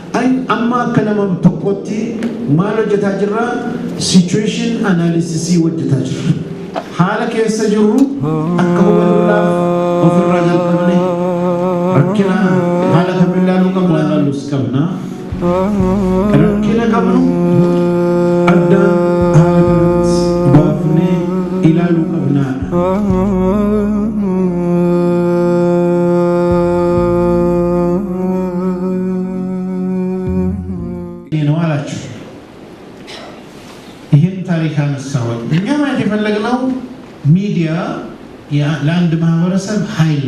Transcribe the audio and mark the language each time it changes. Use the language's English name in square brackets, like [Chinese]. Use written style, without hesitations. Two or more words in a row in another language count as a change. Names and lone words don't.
[Oromo] amma kana tokkotti maal hojjetaa jirra [English] situation analysis [Oromo] hojjetaa jirra haala keessa jirru akka hubannuudhaaf ofirraa jalqabne rakkina haala kamilaaluu qabna rakkina qabnu adda haala kanatti baafnee ilaaluu qabna [Amharic] ታሪካን ሰው እኛ ማለት የፈለግነው ሚዲያ ለአንድ ማህበረሰብ ኃይል